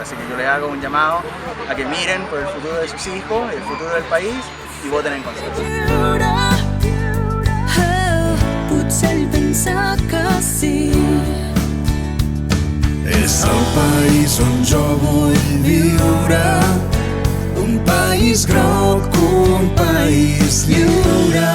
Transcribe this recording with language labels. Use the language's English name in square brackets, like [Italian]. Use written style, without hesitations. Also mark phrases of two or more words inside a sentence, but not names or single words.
[Spanish] Así que yo les hago un llamado a que miren por el futuro de sus hijos, el futuro del país y voten en conciencia. [Catalan] És el país on jo vull viure, un país groc, un país lliure.